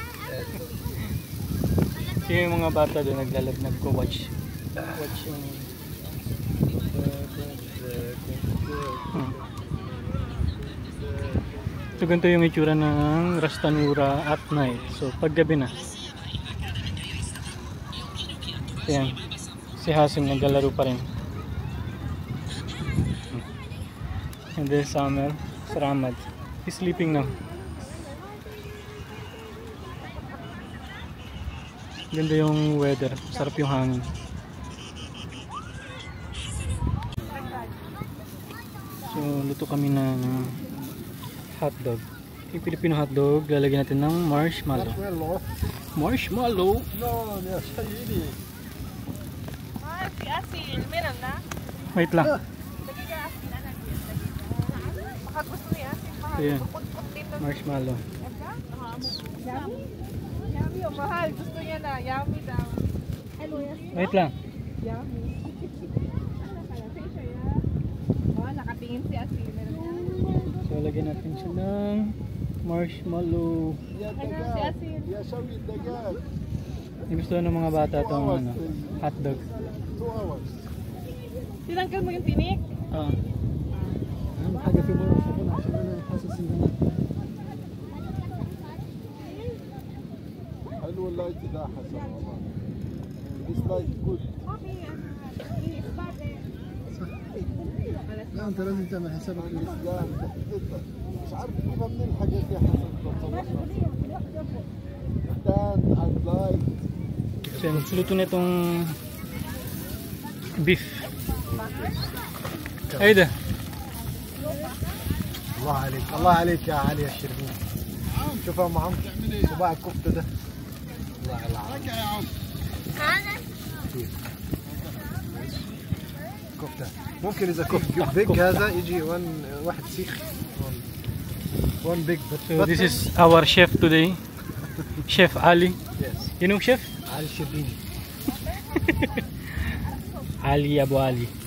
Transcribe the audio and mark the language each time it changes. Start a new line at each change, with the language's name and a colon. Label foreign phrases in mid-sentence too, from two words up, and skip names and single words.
Filipino: Kasi yung mga bata doon nagko-watch yung So ganito yung itsura ng Rastanura
English: at night.
Filipino: So paggabi na. Ayan. Si Hasim naglalaro pa rin.
English: And then Summer, Saramad. He's sleeping now.
Filipino: Ganda yung weather. Sarap yung hangin. So luto kami ng hotdog. Yung Filipino hotdog, lalagyan natin ng marshmallow. Marshmallow?
Arabic: No يا سيدي
Filipino: Si Asil, meron na? Wait lang. Dagiga Asil, anak yun. Baka gusto ni Asil, mahal. Ayan. Puput-put dito. Marshmallow. Yummy o mahal. Gusto niya na. Yummy daw. Wait lang. Yummy. Nakatingin si Asil. Meron na. So lagyan natin siya ng marshmallow. Ano si Asil?
Arabic: يا شوي الدجاج
Filipino: Yung gusto ng mga bata itong hotdog.
English: 2 hours
Filipino: Tinanggal mo yung tinik?
Arabic: اهم حاجه في مره سخونه عشان انا حاسس ان انا حلو اللايت ده حسن والله
English: this light good
Arabic: لا انت لازم تعمل حسابك مش عارف كيف من الحاجات دي حسن
English: stand and light
Filipino: So yan, luto na itong beef. Ayda.
Arabic: الله عليك الله عليك يا علي الشربين شوف يا ام عمرو صباع الكفته ده الله العظيم كفته ممكن اذا كفته بيج هذا يجي واحد سيخ
English: one big So this is our chef today. Chef Ali. yes You know chef? علي الشربيني Ali Abu Ali.